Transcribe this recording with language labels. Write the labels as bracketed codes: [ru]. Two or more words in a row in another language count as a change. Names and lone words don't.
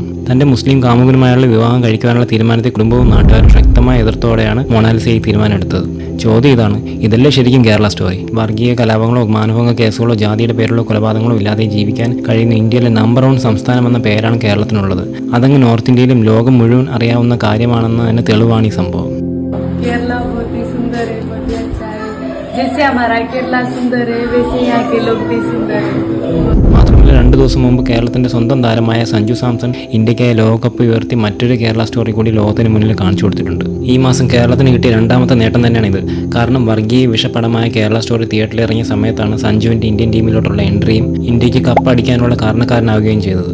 [ml] തന്റെ മുസ്ലിം കാമുകനുമായുള്ള വിവാഹം കഴിക്കുവാനുള്ള തീരുമാനത്തെ കുടുംബവും നാട്ടുകാരും ശക്തമായ എതിർത്തോടെയാണ് മൊണാലിസ ഈ തീരുമാനമെടുത്തത്. ചോദ്യം ഇതാണ്, ഇതല്ലേ ശരിക്കും കേരള സ്റ്റോറി? വർഗീയ കലാപങ്ങളോ മാനഭംഗ കേസുകളോ ജാതിയുടെ പേരിലുള്ള കൊലപാതകങ്ങളോ ഇല്ലാതെ ജീവിക്കാൻ കഴിയുന്ന ഇന്ത്യയിലെ നമ്പർ 1 സംസ്ഥാനം എന്ന പേരാണ് കേരളത്തിനുള്ളത്. അതങ്ങ് നോർത്ത് ഇന്ത്യയിലും ലോകം മുഴുവൻ അറിയാവുന്ന കാര്യമാണെന്ന് തന്നെ തെളിവാണ് ഈ സംഭവം. [hi] जैसे हमारा केरला सुंदर है वैसे यहाँ के लोग भी सुंदर है. [ml] മാത്രമല്ല 2 ദിവസം മുമ്പ് കേരളത്തിന്റെ സ്വന്തം താരമായ സഞ്ജു സാംസൺ ഇന്ത്യക്കായി ലോകകപ്പ് ഉയർത്തി മറ്റൊരു കേരള സ്റ്റോറി കൂടി ലോകത്തിന് മുന്നിൽ കാണിച്ചു കൊടുത്തിട്ടുണ്ട്. ഈ മാസം കേരളത്തിന് കിട്ടിയ 2ാമത്തെ നേട്ടം തന്നെയാണിത്. കാരണം വർഗീയ വിഷപടമായ കേരള സ്റ്റോറി തിയേറ്ററിൽ ഇറങ്ങിയ സമയത്താണ് സഞ്ജുവിന്റെ ഇന്ത്യൻ ടീമിലോട്ടുള്ള എൻട്രിയും ഇന്ത്യക്ക് കപ്പ് അടിക്കാനുള്ള കാരണക്കാരനാവുകയും ചെയ്തത്.